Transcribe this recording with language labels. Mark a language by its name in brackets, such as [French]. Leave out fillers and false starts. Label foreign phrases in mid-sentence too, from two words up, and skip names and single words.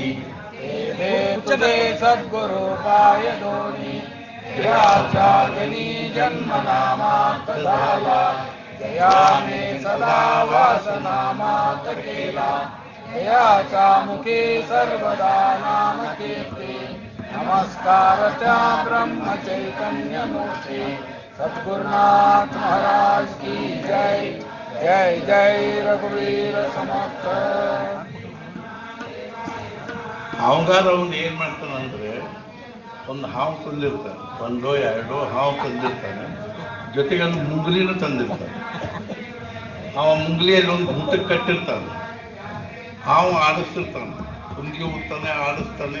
[Marathi] हे तुझे सद्गुरु पाय दोन्ही, जयाचा जनी जन्म नामात झाला, जयाने सदा वास नामात केला, जयाचा मुखी सर्वदा नाम कीर्ती, नमस्कार त्या ब्रह्म चैतन्य मूर्ती, सद्गुरुनाथ महाराज की जय. जय जय रघुवीर समर्थ. [Kannada] ಹಾವುಗಾರ ಅವನು ಏನು ಮಾಡ್ತಾನಂದ್ರೆ, ಒಂದು ಹಾವು ತಂದಿರ್ತಾನೆ, 1 2 ಹಾವು ತಂದಿರ್ತಾನೆ, ಜೊತೆಗೆ ಒಂದು ಮುಂಗುಲಿನೂ ತಂದಿರ್ತಾನೆ. ಅವ ಮುಂಗುಲಿಯಲ್ಲಿ ಒಂದು ಭೂತಕ್ಕೆ ಕಟ್ಟಿರ್ತಾನೆ. ಹಾವು ಆಡಿಸ್ತಿರ್ತಾನೆ, ಕುಂದಿಗೆ ಹೋಗ್ತಾನೆ, ಆಡಿಸ್ತಾನೆ.